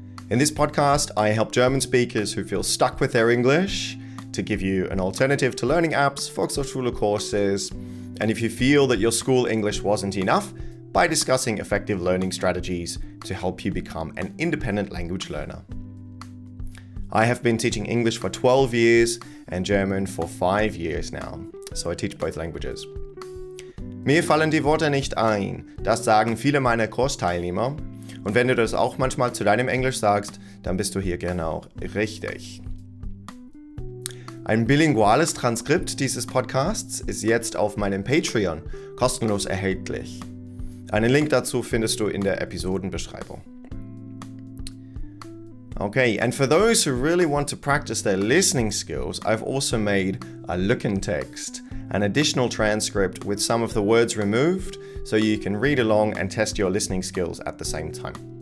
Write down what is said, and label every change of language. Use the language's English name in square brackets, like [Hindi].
[English] In this podcast, I help German speakers who feel stuck with their English to give you an alternative to learning apps, Volkshochschule courses, and if you feel that your school English wasn't enough, by discussing effective learning strategies to help you become an independent language learner. I have been teaching English for 12 years and German for 5 years now, so I teach both languages. [German] Mir fallen die Worte nicht ein, das sagen viele meiner Kursteilnehmer. Und wenn du das auch manchmal zu deinem Englisch sagst, dann bist du hier genau richtig. Ein bilinguales Transkript dieses Podcasts ist jetzt auf meinem Patreon kostenlos erhältlich. Einen Link dazu findest du in der Episodenbeschreibung. [English] Okay, and for those who really want to practice their listening skills, I've also made a Lückentext, an additional transcript with some of the words removed, so you can read along and test your listening skills at the same time.